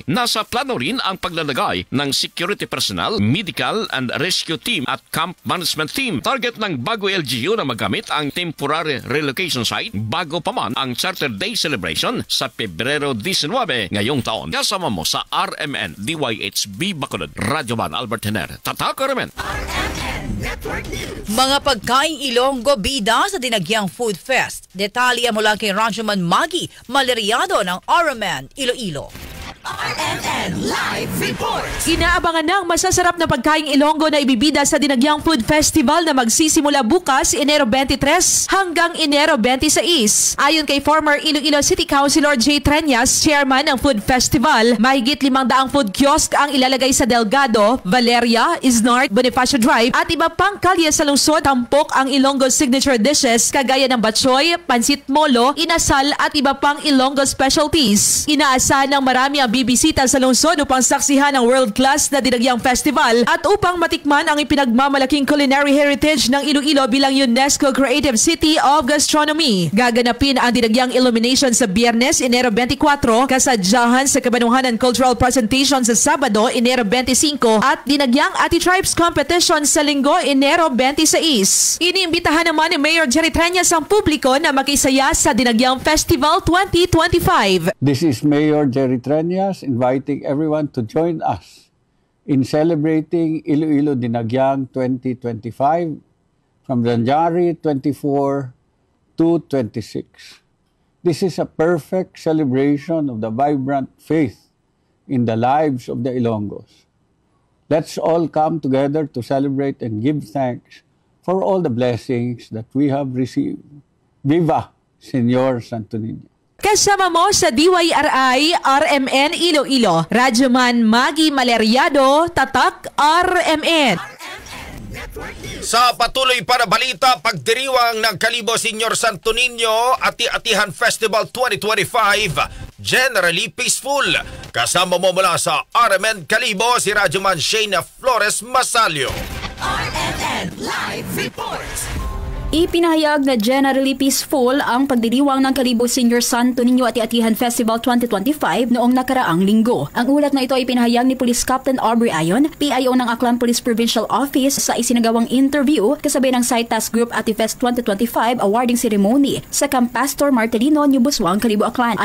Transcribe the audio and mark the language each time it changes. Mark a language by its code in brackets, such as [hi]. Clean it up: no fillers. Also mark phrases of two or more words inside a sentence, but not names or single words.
[tl] Nasa plano rin ang paglalagay ng [en] security personnel, medical and rescue team [tl] at [en] camp management team. [tl] Target ng Bago LGU na magamit ang [en] temporary relocation site [tl] bago pa man ang [en] Charter Day celebration [tl] sa Pebrero 19 ngayong taon. Kasama mo sa RMN DYHB Bacolod, Rajuman Albert Hiner, Tatak RMN. Mga pagkaing Ilonggo bida sa Dinagyang Food Fest. Detalye mula kay Rajuman Magi Maleriado ng RMN Iloilo. RMN Live report. Inaabangan ng masasarap na pagkaing Ilonggo na ibibida sa Dinagyang Food Festival na magsisimula bukas, Enero 23 hanggang Enero 26. Ayon kay former Iloilo City Councilor J. Treñas, chairman ng Food Festival, mahigit 500 [en] food kiosk [tl] ang ilalagay sa Delgado, Valeria, Isnart, Bonifacio Drive at iba pang kalye sa lungsod. Tampok ang [en] Ilonggo signature dishes [tl] kagaya ng batchoy, pansit molo, inasal at iba pang [en] Ilonggo specialties. [tl] Inaasahan ng marami ang bibisita sa lungsod upang saksihan ang world-class na dinagyang festival at upang matikman ang ipinagmamalaking [en] culinary heritage [tl] ng Iloilo bilang UNESCO Creative City of Gastronomy. Gaganapin ang dinagyang illumination sa Biyernes, Enero 24, kasadyahan sa Kabanuhanan Cultural Presentation sa Sabado, Enero 25 at dinagyang Ati Tribes Competition sa Linggo, Enero 26. Iniimbitahan naman ni Mayor Jerry Treñas ang publiko na makisaya sa dinagyang Festival 2025. [en] This is Mayor Jerry Treñas inviting everyone to join us in celebrating Iloilo Dinagyang 2025 from January 24 to 26. This is a perfect celebration of the vibrant faith in the lives of the Ilonggos. Let's all come together to celebrate and give thanks for all the blessings that we have received. Viva Señor Santo Niño! [tl] Kasama mo sa DYRI RMN Iloilo, Radyoman Maggie Maleriado, Tatak RMN. Sa patuloy para balita, pagdiriwang ng Kalibo Senior Santo Niño Ati-Atihan Festival 2025, [en] generally peaceful. [tl] Kasama mo mula sa RMN Kalibo, si Radyoman Shayna Flores Masalio. RMN Live Reports. Ipinahayag na [en] generally peaceful [tl] ang pagdiriwang ng Kalibo Senior Santo Niño Ati-Atihan Festival 2025 noong nakaraang linggo. Ang ulat na ito ay pinahayag ni Police Captain Aubrey Ayon, PIO ng Aklan Police Provincial Office sa isinagawang interview kasabay ng Side Task Group Atifest 2025 [en] awarding ceremony [tl] sa Camp Pastor Martelino, New Busuang, Kalibo, Aklan.